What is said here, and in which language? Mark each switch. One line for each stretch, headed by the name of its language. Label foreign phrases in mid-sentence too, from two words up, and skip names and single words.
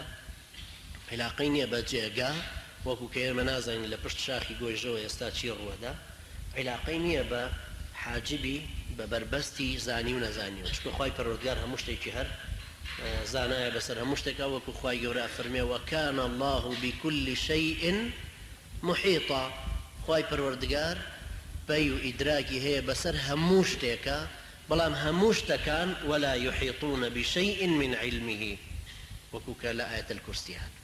Central Kurdish: عیلاقەی نییە بە جێگا وەکو کە ئێمە نازانین لە پشت شاخی گۆیژەوە ئێستا چی ڕووەدا عیلاقەی نییە بە حاجبی بە بربەستی زانی و نەزانیوە چونکە خوای پەروەردگار هەموو شتێکی هەر زانایە بەسەر هەموو شتێکا وەکو خوای گەورە فەرمێ وەکان
Arabic: الله بكل شيء محيطا
Central Kurdish: خوای پەروەردگار پەی و ئیدراکی هەیە بەسەر هەموو شتێکە بەڵام هەموو شتەکان
Arabic: ولا يحيطون بشيء من علمه
Central Kurdish: وەکو کە لە ئاەت الکورسی هات